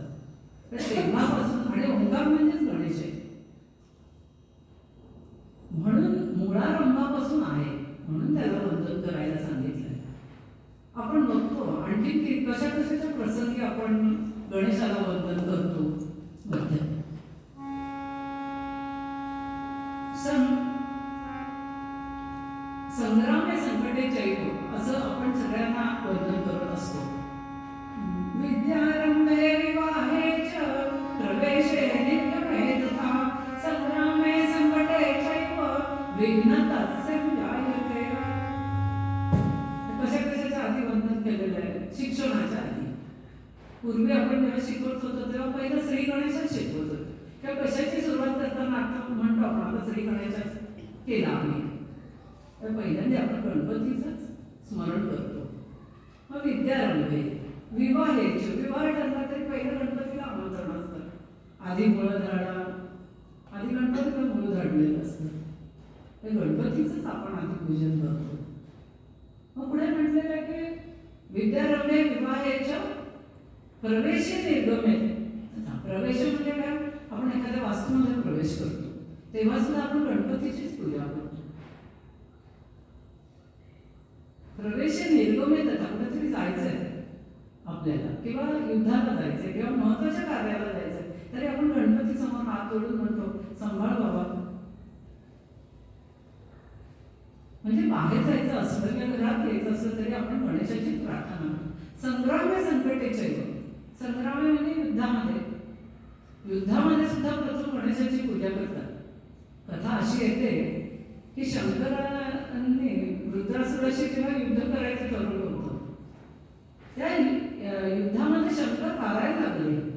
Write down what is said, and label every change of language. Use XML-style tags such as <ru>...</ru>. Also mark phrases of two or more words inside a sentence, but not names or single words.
<mr>तर तेव्हापासून, आणि ओंकार म्हणजेच गणेश आहे, म्हणून मुळारंभापासून आहे, म्हणून त्याला वंदन करायला सांगितलंय. आपण बघतो आणखी कशा कशाच्या प्रसंगी आपण गणेशाला वंदन करतो.</mr> <sa>संग्रामे संकटे चैव</sa> <mr>असं आपण सगळ्यांना वंदन करत असतो.</mr> <sa>विद्यारंभे विवाहे च प्रवेशे निर्गमे तथा संग्रामे संकटे चैव विघ्नतस्यं जायते.</sa> <mr>कशा कशाच्या आधी वंदन केलेलं आहे? शिक्षणाच्या आधी. पूर्वी आपण जेव्हा शिकवत होतो तेव्हा पहिलं श्री गणेशच शिकवत होतो. तेव्हा कशाची सुरुवात करताना आता म्हणतो आपण आता श्री गणेशच केला आम्ही. तर पहिल्यांदा आपण गणपतीचंच स्मरण करतो. मग</mr> <sa>विद्यारंभे विवाहेचे,</sa> <mr>विवाह ठरला तरी पहिलं गणपतीला आमंत्रण असतं. आधी मुळं झाडा, आधी गणपतीला मुळं झाडलेलं असतं. ते गणपतीचंच आपण आधी पूजन करतो. मग पुढे म्हटलेलं आहे की</mr> <sa>विद्यारंभे विवाहेच्या प्रवेशे निर्गमे.</sa> <mr>प्रवेश म्हणजे काय? आपण एखाद्या वास्तूमध्ये प्रवेश करतो तेव्हा सुद्धा आपण गणपतीचीच पूजा करतो.</mr> <sa>प्रवेशे निर्गमे तथा</sa> <mr>कुठेतरी जायचंय आपल्याला, किंवा युद्धाला जायचंय, किंवा महत्वाच्या कार्याला जायचंय, तरी आपण गणपती समोर हात जोडून म्हणतो सांभाळ बाबा. म्हणजे बाहेर जायचं असलं किंवा घरात यायचं असलं तरी आपण गणेशाची प्रार्थना.</mr> <sa>संग्रामे संकटेचे,</sa> <mr>संग्रामे म्हणजे युद्धामध्ये, युद्धामध्ये सुद्धा प्रथम गणेशाची पूजा करतात. कथा अशी येते की शंकरांनी वृत्रासुराशी जेव्हा युद्ध करायचं ठरवलं होतं, त्या युद्धामध्ये शंकर हारायला लागले.</mr>